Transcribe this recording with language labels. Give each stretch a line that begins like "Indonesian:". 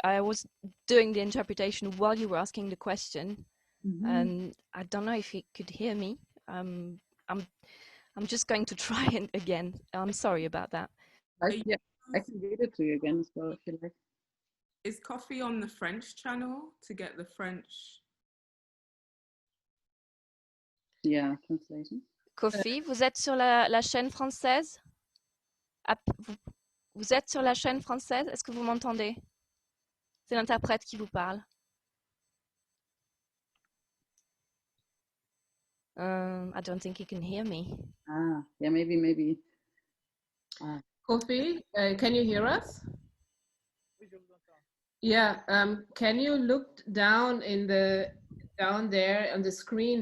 English: I was doing the interpretation while you were asking the question, and I don't know if he could hear me. I'm just going to try it again. I'm sorry about that. I can read it to you again as well if you like. Is Koffi on the French channel to get the French? Yeah, translation.
French: Koffi, vous êtes sur la chaîne française? Vous êtes sur la chaîne française? Est-ce que vous m'entendez? C'est l'interprète qui vous parle.
English: I don't think he can hear me. Ah, yeah, maybe. Koffi, can you hear us? Yeah, can you look down down there on the screen?